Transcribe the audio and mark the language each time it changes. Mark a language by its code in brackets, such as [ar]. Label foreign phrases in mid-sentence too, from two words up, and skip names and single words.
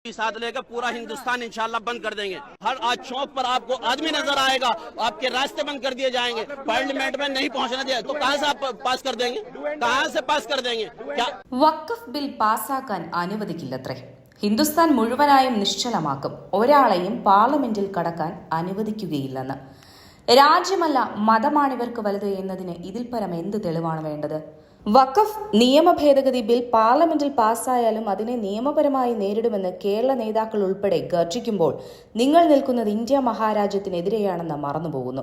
[hi] साथ लेकर पूरा हिंदुस्तान इंशाल्लाह बंद कर देंगे। हर आज चौक पर आपको आदमी नजर आएगा, आपके रास्ते बंद कर दिए जाएंगे। पार्लियामेंट में नहीं पहुंचना दिया तो कहां से आप पास कर देंगे, कहां से पास कर देंगे? क्या [ml] വഖഫ് ബിൽ പാസാക്കാൻ അനുവദിക്കില്ലത്രേ. ഹിന്ദുസ്ഥാൻ മുഴുവനായും നിശ്ചലമാക്കും, ഒരാളെയും പാർലമെന്റിൽ കടക്കാൻ അനുവദിക്കുകയില്ലെന്ന്. രാജ്യമല്ല മതമാണിവർക്ക് വലുത് എന്നതിന് ഇതിൽ പരം എന്ത് തെളിവാണ് വേണ്ടത്? വഖഫ് നിയമ ഭേദഗതി ബിൽ പാർലമെന്റിൽ പാസ്സായാലും അതിനെ നിയമപരമായി നേരിടുമെന്ന് കേരള നേതാക്കൾ ഉൾപ്പെടെ ഗർജിക്കുമ്പോൾ നിങ്ങൾ നിൽക്കുന്നത് ഇന്ത്യ മഹാരാജ്യത്തിനെതിരെയാണെന്ന് മറന്നുപോകുന്നു.